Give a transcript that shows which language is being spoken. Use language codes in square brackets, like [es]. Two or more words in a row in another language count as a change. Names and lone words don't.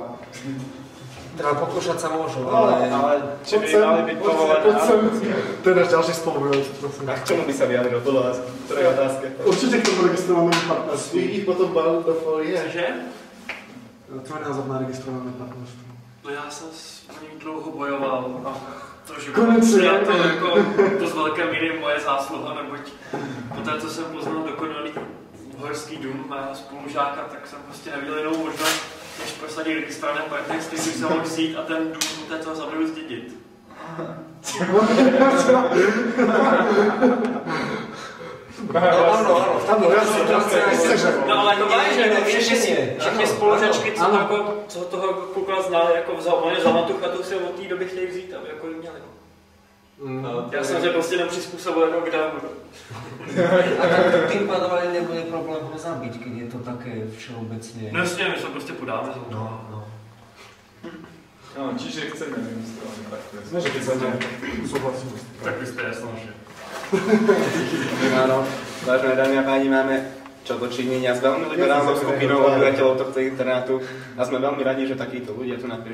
[sk] Teda pokúšať sa môžu, ale Či by mali byť povolené? Teraz ďalší spolubojovci, prosím. A k čomu by sa vyjadril podľa vás? Ktorej otázke? Určite k tomu registrovanému partnerstvu. Ich potom balil do folie. Že? Tvoj názor na registrované partnerstvo. [cs] No já jsem s ním dlouho bojoval a trošku Konečně. je to jako dost velké míry moje zásluha, neboť poté, co jsem poznal dokonalý horský dům mého spolužáka, tak jsem prostě neviděl jinou možnost, než prosadit registrované partnerství, když se mohl vzít a ten dům poté, co ho zabiju, zdědit. [sk] Áno, [cs] No ale to je, že [sk] riešenie. [cs] všechny spolužačky, co toho kluka znali, jako vzal tu chatu, si od té doby chtějí vzít, aby jako ji měli. Já jsem se prostě nepřizpůsobil jako k davu. [sk] A tak tým pádom ani nebude problém ho zabiť, keď je to také všeobecne. [cs] No jasně, my se prostě podáme za to. [sk] No, čiže chceme registrované partnerstvo. Ne, že keď sa súhlasím. [cs] Tak vy jste jasnoši. [sk] Áno, vážené dámy a páni, máme čo dočinenia s veľmi liberálnou skupinou obyvateľov tohto internátu a sme veľmi radi, že takíto ľudia tu prežívajú.